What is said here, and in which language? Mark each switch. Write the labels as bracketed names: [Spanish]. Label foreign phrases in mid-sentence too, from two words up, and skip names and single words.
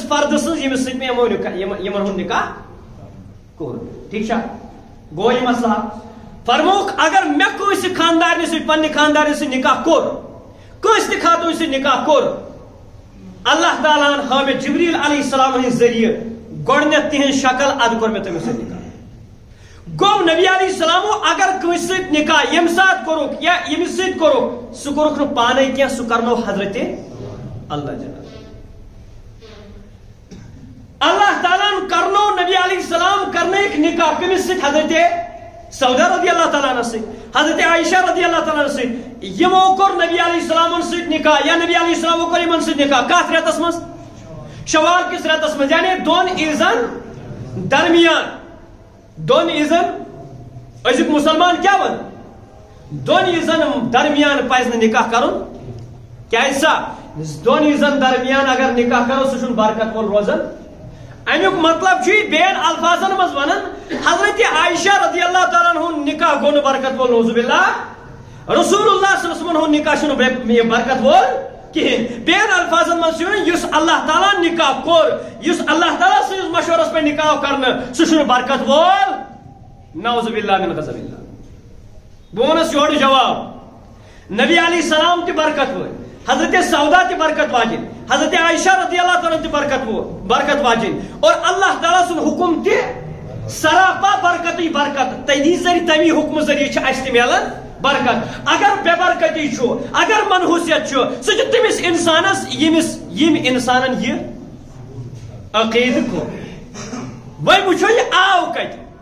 [Kashmiri] فردٕ سٕنٛز ییٚمِس سۭتۍ مےٚ یِمن ہُنٛد نکاح کوٚر ٹھیٖک چھا گوٚو یہِ مسلہٕ فرمووُکھ اگر مےٚ کٲنٛسہِ خاندارنہِ سۭتۍ پننہِ خاندارنہِ سۭتۍ نکاح کوٚر کٲنٛسہِ تہِ خاتوٗنہِ سۭتۍ نکاح کوٚر اللہ تعالیٰ ہن ہٲو مےٚ جبریٖل [Arabic] علیہ السلام [Kashmiri] ہٕنٛدِ ذٔریعہٕ گۄڈٕنیتھ تِہنٛز شکل ادٕ کوٚر مےٚ تٔمِس سۭتۍ نکاح گوٚو نبی [Arabic] علیہ السلامو [Kashmiri] اگر کٲنٛسہِ سۭتۍ نکاح ییٚمہِ ساتہٕ کوٚرُکھ یا ییٚمِس سۭتۍ کوٚرُکھ سُہ کوٚرُکھ نہٕ پانے کینٛہہ سُہ کرنو حضرت اللہ جناب اللہ تعالیٰ ہن کرنو نبی [Arabic] علیہ السلام [Kashmiri] کرنٲیِکھ نکاح کٔمِس سۭتۍ حضرت سودا [Arabic] رضی اللہ تعالیٰ عنہ [Kashmiri] سۭتۍ حضرت عائشہ [Arabic] رضی اللہ تعالیٰ عنہ [Kashmiri] سۭتۍ یِمو کوٚر نبی [Arabic] علیہ السلامن [Kashmiri] سۭتۍ نکاح یا نبی [Arabic] علیہ السلامو [Kashmiri] کوٚر یِمن سۭتۍ نکاح کتھ رٮ۪تس منٛز شوال کِس رٮ۪تس منٛز یعنی 2 عیٖزن درمیان 2 عیٖزن أزیُک مُسلمان کیٛاہ ون 2 عیٖزن درمیان پزِ نہٕ نکاح کرُن کیٛازِ سا 2 عیٖزن درمیان اگر نکاح کرو سُہ چھُنہٕ برکت وول روزان امیُک مطلب چھُ یہِ بیٚین الفاظن منٛز ونان حضرت عائشہ [Arabic] رضی اللہ تعالیٰ [Kashmiri] ہُنٛد نکاح گوٚو نہٕ برکت وول [Arabic] نعوذ باللہ رسول اللہ صلی اللہ علیہ وسلم [Kashmiri] ہُنٛد نکاح چھُنہٕ برکت وول کِہیٖنۍ بیٚین الفاظن منٛز چھُ یِوان یُس اللہ تعالیٰ نکاح کوٚر یُس اللہ تعالیٰ سٕنٛدِس مشورس پٮ۪ٹھ نکاح کرنہٕ سُہ چھُنہٕ برکت وول [Arabic] نعوذ باللہ من غضب [Kashmiri] اللہ بہٕ وَنس یورٕ جواب نبی [Arabic] علیہ السلام [Kashmiri] تہِ برکت وٲلۍ حضرت سودا تہِ برکت واجِنۍ حضرت عائشہ [Arabic] رضی اللہ تعالیٰ [Kashmiri] تہِ برکت واجِنۍ اور اللہ تعالیٰ سُنٛد حُکم تہِ سراپا برکتٕے برکت تٔمی ذٔریعہٕ تمی حُکمہٕ ذٔریعہٕ چھِ اَسہِ تہِ مِلان برکت اگر بے برکتی چھُ اگر منحوٗسیت چھُ سُہ چھُ تٔمِس اِنسانس ییٚمۍ اِنسانن یہِ عقیٖدٕ کوٚر وۄنۍ وٕچھو یہِ آو کتہِ